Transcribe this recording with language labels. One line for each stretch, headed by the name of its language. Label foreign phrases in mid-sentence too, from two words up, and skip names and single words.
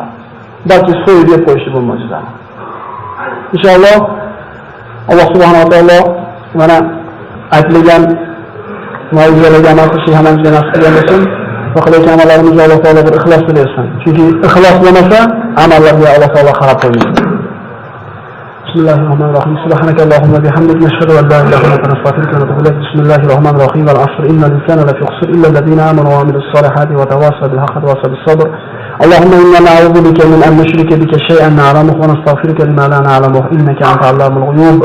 Uzbek: Balki so'yib yeb qo'yishdi bu mo'jizani. Inshaalloh Alloh
Arabic: سبحانه وتعالى
Uzbek: mana aytilgan mo'jizalarga amal qilishni hammamizga nasib qilsin. va qilayotgan amallarimizni Alloh taolo bir ixlos bersin. Chunki ixlos bo'lmasa, amallarga Alloh taolo qarab qo'ymaydi. Bismillahirrohmanirrohim.
Arabic: سبحانك اللهم وبحمدك نشهد أن لا إله إلا أنت نستغفرك ونتوب إليك. بسم الله الرحمن الرحيم والعصر إن الإنسان لفي خسر إلا الذين آمنوا وعملوا الصالحات وتواصوا بالحق وتواصوا بالصبر. اللهم إنا نعوذ بك من أن نشرك بك شيئا نعلمه ونستغفرك لما لا نعلمه إنك أنت علام الغيوب.